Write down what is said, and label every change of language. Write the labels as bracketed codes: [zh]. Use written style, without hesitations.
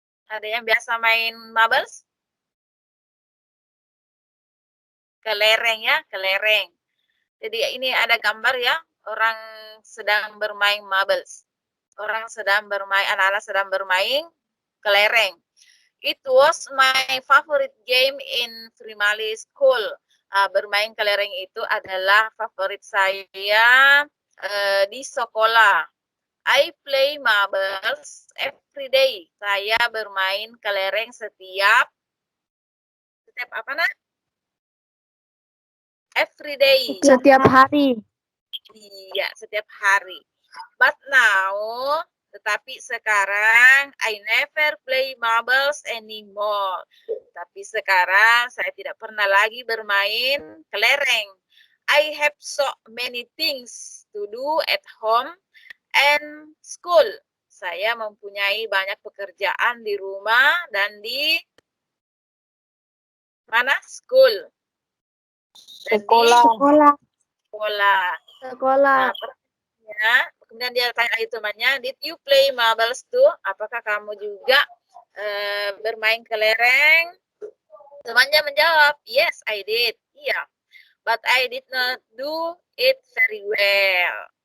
[id] Ada yang biasa main marbles? Kelereng ya, kelereng. Jadi ini ada gambar ya, orang sedang bermain marbles. Orang sedang bermain, anak-anak sedang bermain kelereng. [en] It was my favorite game in primary school. [id] Bermain kelereng itu adalah favorit saya di sekolah. [en] I play marbles every day. [id] Saya bermain kelereng setiap apa nak? [en] Every day. [id] setiap hari, Iya, setiap hari. [en] But now, [id] tetapi sekarang, [en] I never play marbles anymore. [id] Tapi sekarang, saya tidak pernah lagi bermain kelereng. [en] I have so many things to do at home and school. [id] Saya mempunyai banyak pekerjaan di rumah dan di mana? [en] School. [id] Dan Sekolah. Sekolah. sekolah, Ya, kemudian dia tanya lagi temannya, [en] did you play marbles too? [id] Apakah kamu juga bermain kelereng? Temannya menjawab, [en] yes, I did. Iya, but I did not do it very well.